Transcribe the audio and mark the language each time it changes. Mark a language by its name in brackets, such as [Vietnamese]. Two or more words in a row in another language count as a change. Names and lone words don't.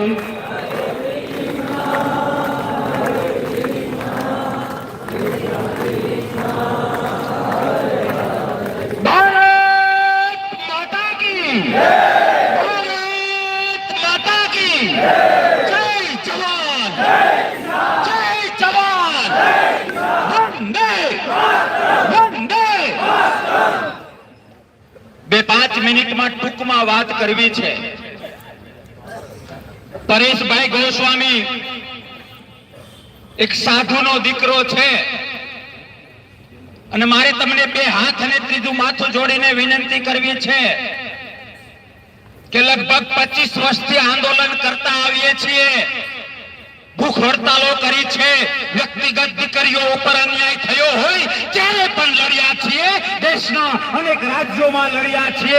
[Hindi] भारत माता की भारत माता की जय जवान, जय जवान, वंदे वंदे. [Gujarati] 2-5 મિનિટમાં ટૂંકમાં વાત કરવી છે. પરેશભાઈ ગોસ્વામી એક સાધુનો દીકરો છે અને મારે તમને 2 હાથ અને ત્રીજું માથું જોડીને વિનંતી કરવી છે કે લગભગ 25 વર્ષથી આંદોલન કરતા આવીએ છીએ, ભૂખ હડતાલો કરી છે, વ્યક્તિગત દીકરીઓ ઉપર અન્યાય થયો હોય ત્યારે પણ લડ્યા છીએ, દેશના અનેક રાજ્યોમાં લડ્યા છીએ.